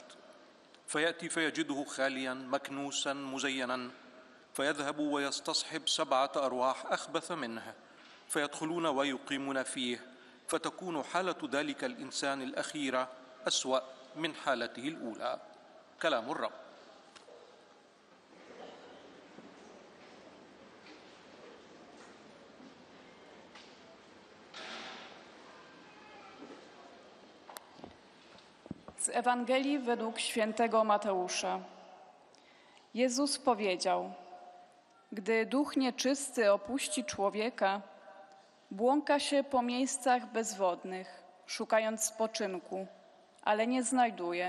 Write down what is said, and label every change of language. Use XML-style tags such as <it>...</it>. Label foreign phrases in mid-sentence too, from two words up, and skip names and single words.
<ar>فيأتي فيجده خاليا مكنوسا مزينا، فيذهب ويستصحب 7 أرواح أخبث منه، فيدخلون ويقيمون فيه، فتكون حالة ذلك الإنسان الأخيرة أسوأ من حالته الأولى. كلام الرب.</ar> <pl>Z Ewangelii według świętego Mateusza. Jezus powiedział: gdy duch nieczysty opuści człowieka, błąka się po miejscach bezwodnych, szukając spoczynku, ale nie znajduje.</pl>